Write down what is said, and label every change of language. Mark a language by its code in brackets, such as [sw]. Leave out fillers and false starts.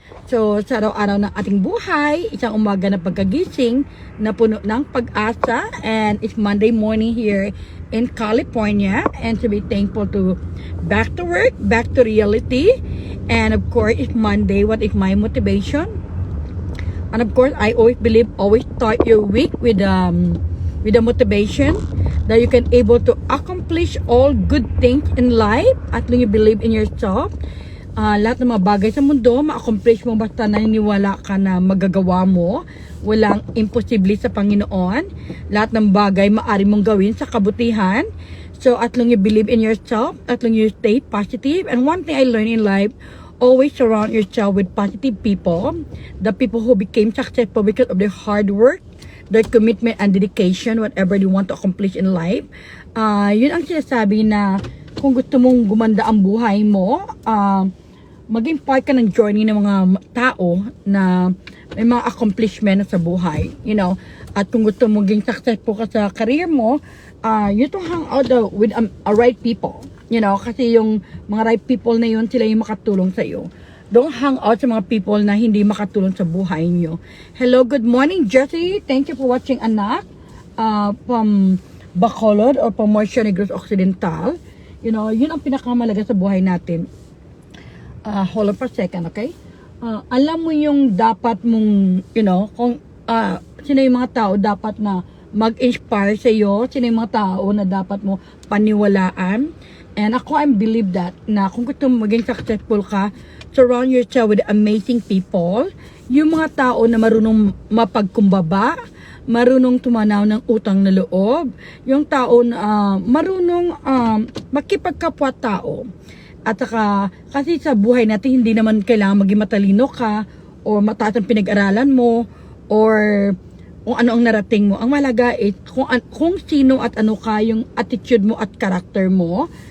[tl] So, sa araw-araw ng ating buhay, isang umaga na pagkagising na puno ng pag-asa, [en] and it's Monday morning here in California, and to be thankful to back to work, back to reality, and of course, it's Monday. What is my motivation? And of course, I always believe, always start your week with a motivation that you can able to accomplish all good things in life at long you believe in yourself. [tl] Lahat ng mga bagay sa mundo, ma-accomplish mo basta naniniwala ka na magagawa mo. Walang imposible sa Panginoon. Lahat ng bagay maaari mong gawin sa kabutihan. [en] So, at long you believe in yourself, at long you stay positive. And one thing I learned in life, always surround yourself with positive people. The people who became successful because of their hard work, their commitment and dedication, whatever you want to accomplish in life. [tl] Yun ang sinasabi na kung gusto mong gumanda ang buhay mo, maging part ka ng journey ng mga tao na may mga accomplishment sa buhay, [en] you know. [tl] At kung gusto mo maging successful ka sa career mo, [en] you to hang out with a right people, you know, [tl] kasi yung mga right people na yun, sila yung makatulong sa iyo. [en] Don't hang out [tl] sa mga people na hindi makatulong sa buhay niyo. [en] Hello, good morning, Jessie. Thank you for watching, anak, from Bacolod or from Morsio Negros Occidental. You know, [tl] yun ang pinakamalaga sa buhay natin. [en] Hold on for a second, okay? [tl] Alam mo yung dapat mong, [en] you know, [tl] kung sino yung mga tao dapat na mag-inspire sa iyo, sino yung mga tao na dapat mo paniwalaan. [en] And ako, I believe that, [tl] na kung gusto mo maging successful ka, [en] surround yourself with amazing people. [tl] Yung mga tao na marunong mapagkumbaba, marunong tumanaw ng utang na loob, yung tao na marunong makipagkapwa-tao. At saka, kasi sa buhay natin, hindi naman kailangan maging matalino ka, o mataas ang pinag-aralan mo, or kung ano ang narating mo. Ang mahalaga is kung sino at ano ka, yung attitude mo at character mo.